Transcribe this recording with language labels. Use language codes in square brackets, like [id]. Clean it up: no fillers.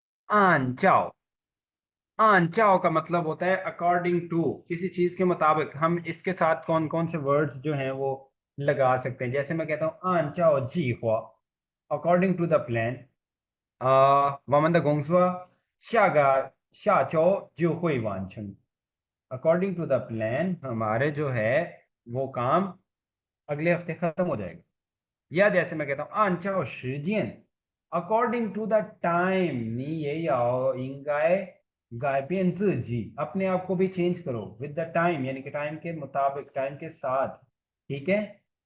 [hi] आन चाओ। आन चाओ का मतलब होता है अकॉर्डिंग टू, किसी चीज के मुताबिक। हम इसके साथ कौन कौन से वर्ड्स जो हैं वो लगा सकते हैं। जैसे मैं कहता हूँ [zh] आन चाओ जी हुआ, [en] According to the plan. [zh] 我们的工作下周就会完成। [en] according to the plan [hi] हमारे जो है वो काम अगले हफ्ते खत्म हो जाएगा। या जैसे मैं कहता हूँ [zh] 按照时间 [en] according to the time [zh] 你也要应该改变自己, [hi] अपने आप को भी चेंज करो [en] with the time, [hi] यानी कि टाइम के मुताबिक, टाइम के साथ। ठीक है।